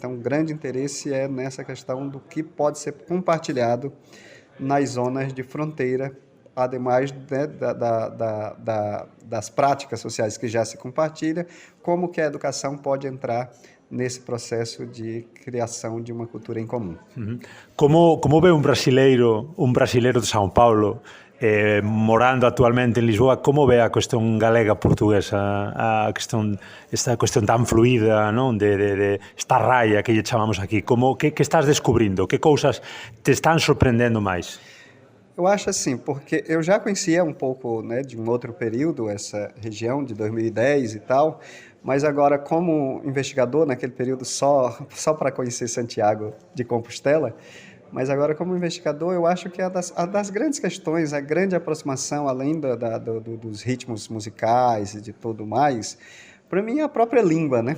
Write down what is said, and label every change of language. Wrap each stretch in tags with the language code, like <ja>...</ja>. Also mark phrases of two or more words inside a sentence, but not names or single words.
<pt>Então, o grande interesse é nessa questão do que pode ser compartilhado nas zonas de fronteira, ademais, né, das práticas sociais que já se compartilham, como que a educação pode entrar nesse processo de criação de uma cultura em comum.</pt> <gl>Como vê um brasileiro de São Paulo morando actualmente en Lisboa, como ve a cuestión galega-portuguesa, esta cuestión tan fluida, non? de esta raya que lle chamamos aquí? Que estás descubrindo? Que cousas te están sorprendendo máis?</gl> <pt>Eu acho assim, porque eu já conhecia um pouco, né, de um outro período, essa região de 2010 e tal, mas agora como investigador, naquele período só para conhecer Santiago de Compostela, mas agora como investigador eu acho que a das grandes questões, a grande aproximação, além dos ritmos musicais e de tudo mais, para mim é a própria língua, né?</pt>